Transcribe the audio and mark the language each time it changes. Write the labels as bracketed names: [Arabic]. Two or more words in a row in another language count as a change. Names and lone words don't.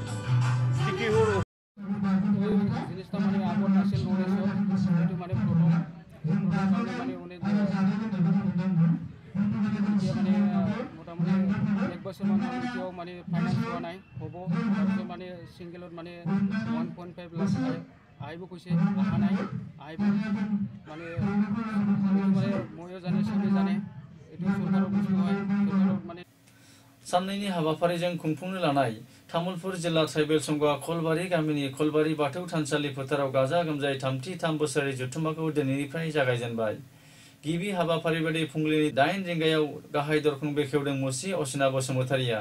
[Assamese] কি কি হ'ল জিনিসটা মানে আগত আছিল নলেজত, সেইটো মানে প্ৰথম কাৰণে মানে অনেক এতিয়া মানে মোটামুটি 1 বছৰমান এতিয়াও মানে ফাইনেন্স হোৱা নাই, হ'ব। তাৰপিছত মানে ছিংগেলত মানে 1.5 লাখ আহিব কৈছে, অহা নাই, আহিব মানে এইটো মানে ময়ো জানে, চবেই জানে, এইটো চৰকাৰৰ বস্তু হয়, চৰকাৰৰ মানে। [Bodo] साननैनि हाबाफारिजों खुंफुंनो लानाय तामुलपुर जिल्ला ट्राइबेल संघआ खलबारि गामिनि खलबारि बाथौ थानसालि फोथाराव गाजा गोमजायै 3 बोसोरारि जथुम्माखौ दिनैनिफ्राय जागायजेनबाय। गिबि हाबाफारि बायदि फुंबिलिनि 8 रिंगायाव गाहाय दरखं बेखेवदों मुस्रि असिना बसुमतारिया।